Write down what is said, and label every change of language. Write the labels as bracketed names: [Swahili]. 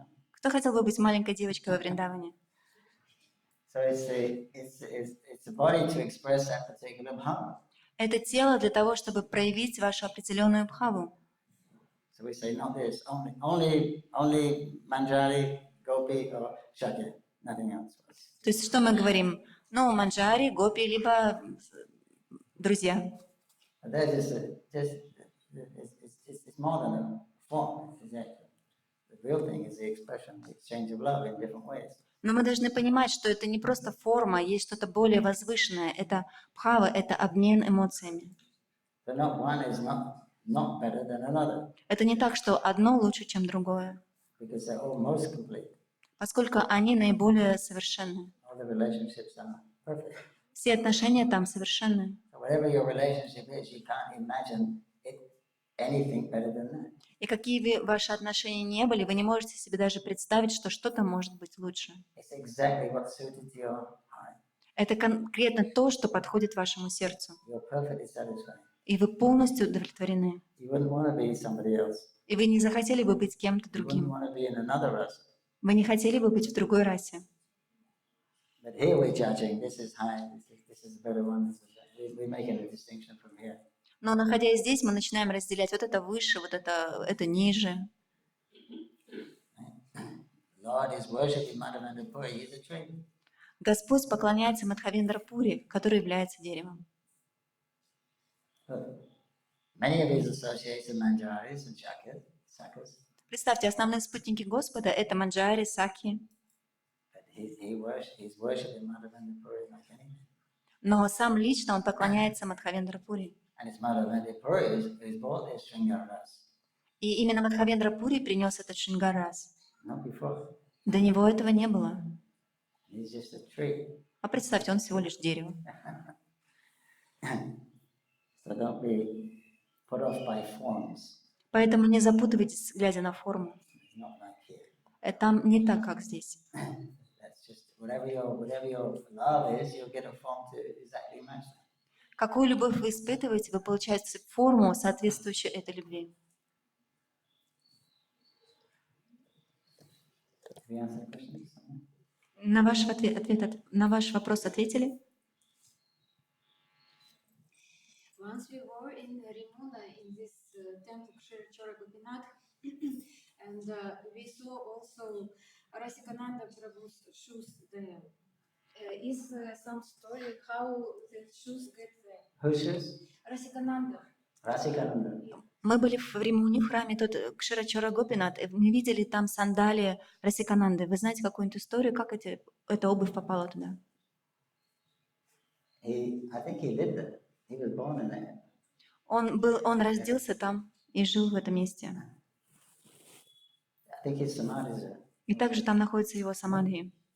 [Russian] Кто хотел бы быть маленькой девочкой во Вриндаване? [English] So it's the body to express that particular bhava. [Russian] Это тело для того, чтобы проявить вашу определенную бхаву. [English] So we say not this, only manjari, gopi, or shakya, nothing else. [Russian] То есть что мы говорим? Ну, манджари, гопи, либо друзья. [English] But that is it's more than a form. The real thing is the expression, the exchange of love in different ways. [Russian] Но мы должны понимать, что это не просто форма, есть что-то более возвышенное. Это бхава, это обмен эмоциями. [English] But not one is not better than another. [Russian] Это не так, что одно лучше, чем другое. [English] Because they're all most complete. [Russian] Поскольку они наиболее совершенны. [English] All the relationships are perfect. [Russian] Все отношения там совершенны. [English] So whatever your relationship is, you can't imagine anything better than that. [Russian] И какие бы ваши отношения не были, вы не можете себе даже представить, что что-то может быть лучше. [English] It's exactly what suited your heart. [Russian] Это конкретно то, что подходит вашему сердцу. [English] You're perfectly satisfied. [Russian] И вы полностью удовлетворены. [English] You wouldn't want to be somebody else. [Russian] И вы не захотели бы быть кем-то [English] You wouldn't [Russian] другим. [English] want to be in another race. [Russian] Вы не хотели бы быть в другой расе. [English] But here we're judging. This is high. This is the better one. We're making a distinction from here. [Russian] Но находясь здесь, мы начинаем разделять. Вот это выше, вот это ниже. [English] Lord is worshipping Madhya-lila. He's a tree. [Russian] Господь поклоняется Мадхья-лиле, который является деревом. [English] Many of his associates are manjaris and sakas. [Russian] Представьте, основные спутники Господа — это манджари, саки. [English] But he's worshipping Madhya-lila like anything. [Russian] Но сам лично он поклоняется Мадхья-лиле. [English] And it's Madhya-lila who's brought this Shringaras. [Russian] И именно Мадхья-лила принес этот Шрингар-рас. [English] Not before. [Russian] До него этого не было. [English] He's just a tree. [Russian] А представьте, он всего лишь дерево. [English] So don't be put off by forms. [Russian] Поэтому не запутывайтесь, глядя на форму. [English] It's not like here. [Russian] Там не так, как здесь. [English] That's just whatever your love is, you'll get a form to exactly match that. [Russian] Какую любовь вы испытываете, вы получаете форму, соответствующую этой любви. [English] Have you answered the question? [Russian] На ваш вопрос ответили? [English] Once we were in Rimula in this temple Kshetra Gopinath, And we saw also Rasikananda Prabhu's shoes there. Is some story how the shoes get there? Whose shoes? Rasikananda. Rasikananda. [Russian] Мы были в Римуни, в храме тут Кширачара Гопинат, и мы видели там сандалии Расикананды. Вы знаете какую-нибудь историю, как эта обувь попала туда? [English] I think he lived there. He was born in there. [Russian] Он родился там и жил в этом месте. [English] I think his samadhi is there. [Russian] И также там находится его самадхи.